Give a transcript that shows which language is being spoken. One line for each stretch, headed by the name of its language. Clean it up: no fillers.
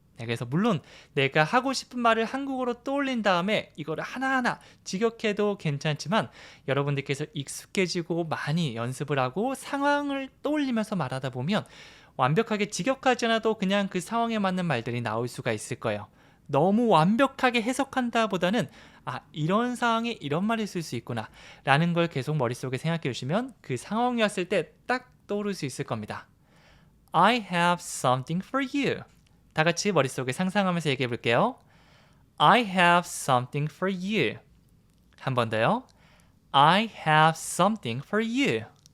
Korean: 그래서 물론 내가 하고 싶은 말을 한국어로 떠올린 다음에 이거를 하나하나 직역해도 괜찮지만 여러분들께서 익숙해지고 많이 연습을 하고 상황을 떠올리면서 말하다 보면 완벽하게 직역하지 않아도 그냥 그 상황에 맞는 말들이 나올 수가 있을 거예요. 너무 완벽하게 해석한다 보다는 이런 상황에 이런 말을 쓸 수 있구나 라는 걸 계속 머릿속에 생각해 주시면 그 상황이 왔을 때 딱 떠오를 수 있을 겁니다.
English: I have something for you.
Korean: 다 같이 머릿속에 상상하면서 얘기해 볼게요.
English: I have something for you.
Korean: 한 번 더요.
English: I have something for you.